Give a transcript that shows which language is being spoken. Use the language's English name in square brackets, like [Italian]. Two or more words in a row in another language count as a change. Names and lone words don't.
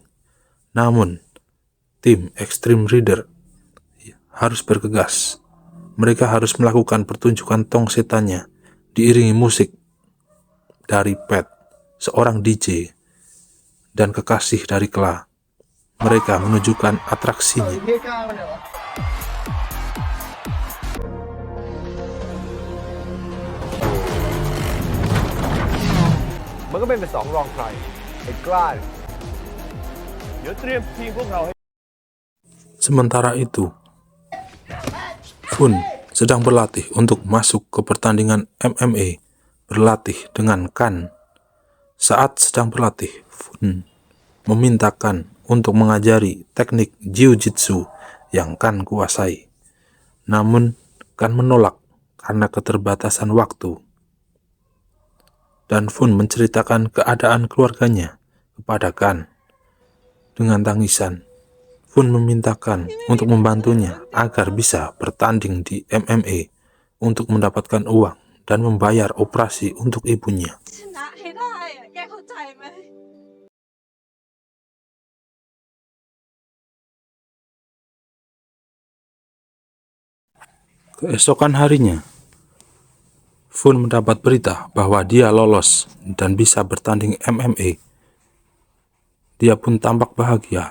[Indonesian] Namun, tim Extreme Rider harus bergegas. Mereka harus melakukan pertunjukan tong setannya diiringi musik dari Pat, seorang DJ, dan kekasih dari Kla. Mereka menunjukkan [Thai] เอา [Indonesian] atraksinya. [Thai] ไอ้เหี้ยก้าวเนี่ยวะ มันก็เป็น2 รองใครไอ้กล้าเนี่ยเดี๋ยวเตรียมทีมพวกเราให้ [Indonesian] Sementara itu, Fun sedang berlatih untuk masuk ke pertandingan MMA, berlatih dengan Kan. Saat sedang berlatih, Fun memintakan untuk mengajari teknik jiu-jitsu yang Kan kuasai. Namun, Kan menolak karena keterbatasan waktu. Dan Fun menceritakan keadaan keluarganya kepada Kan. Dengan tangisan, Fun memintakan untuk membantunya agar bisa bertanding di MMA untuk mendapatkan uang dan membayar operasi untuk ibunya. [Thai] ชนะให้ได้อะแกเข้าใจไหม [Indonesian] Keesokan harinya, Fun mendapat berita bahwa dia lolos dan bisa bertanding MMA. Dia pun tampak bahagia.